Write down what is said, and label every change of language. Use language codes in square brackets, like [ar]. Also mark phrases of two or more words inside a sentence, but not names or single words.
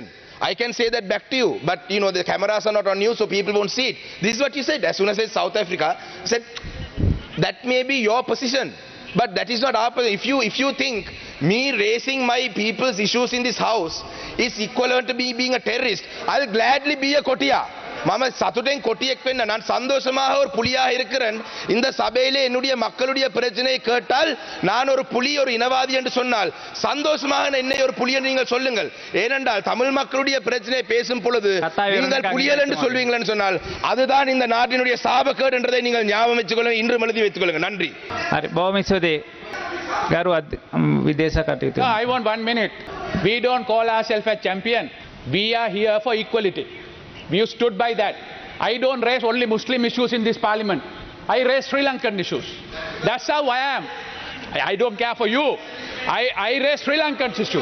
[en] I can say that back to you, but you know the cameras are not on you, so people won't see it. This is what you said. As soon as I said South Africa, I said that may be your position, but that is not our position. If you think me raising my people's issues in this house is equivalent to me being a terrorist, I'll gladly be a kotia. [si] මම සතුටෙන් කොටියෙක් වෙන්න [ta] நான் சந்தோஷமாக ஒரு புலியாக இருக்கிறேன். இந்த சபையிலே என்னுடைய மக்களுடைய பிரச்சனையை கேட்டால் நான் ஒரு புலி ஒரு இனவாதி என்று சொன்னால் சந்தோஷமாக என்னை ஒரு புலி என்று நீங்கள் சொல்லுங்கள். ஏனென்றால் தமிழ் மக்களுடைய பிரச்சனையை பேசும் பொழுது நீங்கள் புலிகள் என்று சொல்வீங்களா சொன்னால் அதுதான் இந்த நாட்டினுடைய சாபக்கேடு என்றதை நீங்கள் ஞாபகம் வச்சுக்கொள்ளுங்கள். இன்று எழுதி வைத்துக் கொள்ளுங்கள். நன்றி. [si] හරි බොහොම ස්තුතියි. ගරු විදේශ කටයුතු. [en] I want 1 minute. We don't call ourselves a champion. We are here for equality. We stood by that. I don't raise only Muslim issues in this parliament. I raise Sri Lankan issues. That's how I am. I don't care for you. I raise Sri Lankan issues.